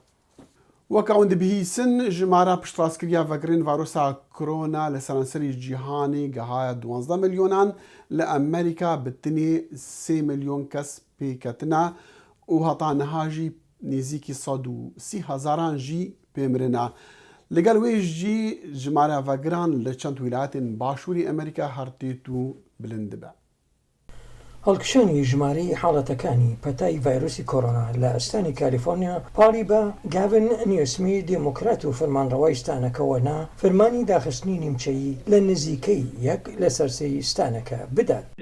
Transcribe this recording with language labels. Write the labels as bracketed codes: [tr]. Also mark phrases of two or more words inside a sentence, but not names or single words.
[ku] Weka hûn dibihîsin jimara piştrastkiriya vegerên varosa korona li seranserî cîhanê gehaye 12 milyonan li Amerîka bi tinê 3 milyon kes pêketine û heta niha jî nêzîkî 130,000 jî pêmirine. Li gel wê jî jimara vegeran li çend wîlayetên Başûrê Amerîka her têt û bilind dibe. [ckb] هەڵکشانی ژمارەی حاڵەتەکانی پەتای ڤایرۆسی کۆڕۆنا لە ئەستانی کالیفۆرنیا پاڵی بە گاڤن نیوسمی دیموکرات و فەرمانڕەوای ستانەکەەوە نا فەرمانی داخستنی نیمچەیی لە نزیکەی یەک لە سەرسەی ستانەکە بدات.